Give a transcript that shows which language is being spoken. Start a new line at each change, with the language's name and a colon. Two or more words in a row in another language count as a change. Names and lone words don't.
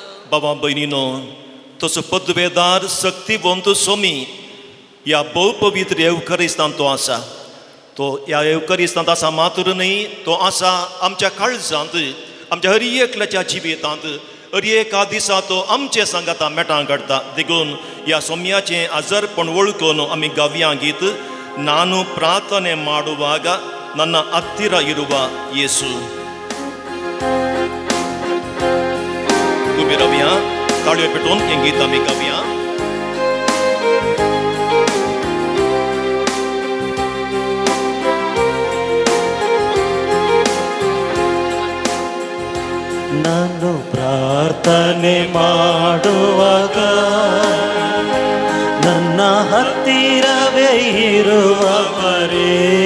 Konkani: बाबा भयणीनो तसो पदवेदार शक्तिवंत सोमी ह्या भोव पवित्र येवकरिस्तान तो आसा तो ह्या येवकरिस्तांत आसा मात्र न्ही तो आसा आमच्या काळजांत आमच्या हर एकल्याच्या जिवितांत हर एका दिसा तो आमचे सांगाता मेटां काडटा देखून ह्या सोम्याचें आजारपण वळखून आमी गावया गीत
Kannada: ನಾನು ಪ್ರಾರ್ಥನೆ ಮಾಡುವಾಗ ನನ್ನ ಹತ್ತಿರ ಇರುವ ಯೇಸು
Konkani: तुम्ही रवया ताळयो पेटोवन हें गीत आमी गावया
Kannada: ನಾನು ಪ್ರಾರ್ಥನೆ ಮಾಡುವಾಗ ನನ್ನ ಹತ್ತಿರವೇ ಇರುವವರೇ